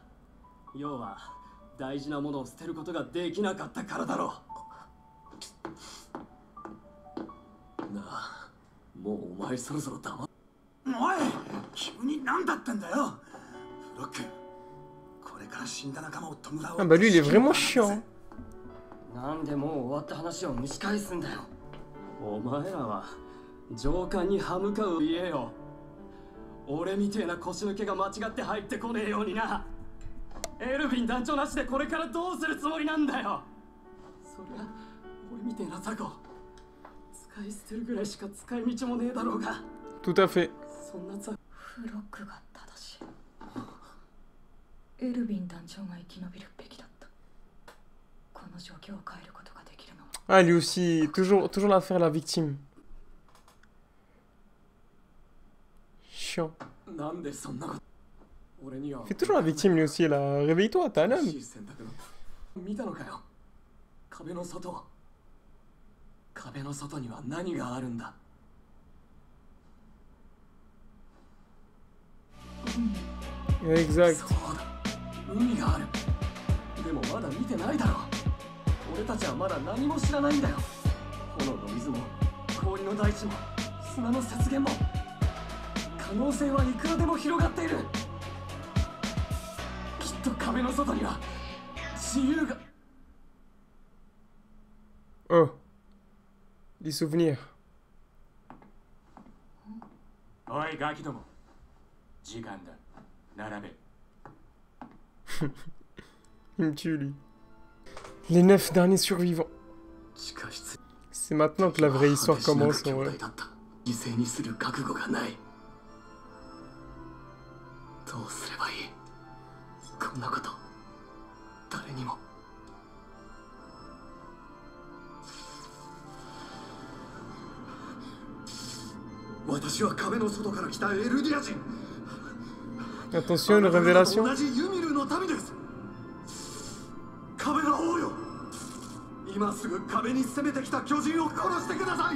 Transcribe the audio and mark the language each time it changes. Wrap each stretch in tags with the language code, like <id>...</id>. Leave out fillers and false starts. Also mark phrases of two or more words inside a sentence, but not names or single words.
<ja>要は大事なものを捨てることができなかったからだろう。なあ、もうお前そろそろ黙っ。おい、急に何だってんだよ。フロック、これから死んだ仲間を弔おう。</ja> <fr>Ah bah lui, il est vraiment chiant.</fr> <ja>なんでもう終わった話を蒸し返すんだよ。お前らは上官に歯向かう言えよ。俺みてえな腰抜けが間違って入ってこねえようにな。エルヴィン団長なしでこれからどうするつもりなんだよ。そりゃ俺みてえな雑魚使い捨てるぐらいしか使い道もねえだろうが。</ja> <fr>Tout à fait.</fr> <ja>そんな雑魚。フロックが正しい。エルヴィン団長が生き延びるべきだった。この状況を変えることができるのは。</ja> <fr>Ah, lui aussi, toujours l'affaire la victime. Chiant.</fr> <ja>なんでそんなこと。俺には</ja> <fr>Fais toujours la victime lui aussi là. Réveille-toi, t'es un homme.</fr> <ja>見たのかよ。壁の外。壁の外には何があるんだ。</ja> <fr>Exact.</fr> <ja>そうだ。海がある。でもまだ見てないだろう。俺たちはまだ何も知らないんだよ。炎の水も氷の大地も砂の雪原も可能性はいくらでも広がっている。きっと壁の外には自由が。</ja> <fr>Oh. Des souvenirs.</fr> <ja>おいガキども、時間だ。並べ。</ja> <fr>Il me tue lui. Les 9 derniers survivants.</fr> <ja>地下室。</ja> <fr>C'est maintenant que la vraie histoire commence en vrai.</fr> <ja>犠牲にする覚悟がない。どうすればいい。こんなこと誰にも。私は壁の外から来たエルディア人。</ja> <fr>Attention, une révélation.</fr> <ja>同じユミルの民です。壁の王よ、今すぐ壁に攻めてきた巨人を殺してください。</ja>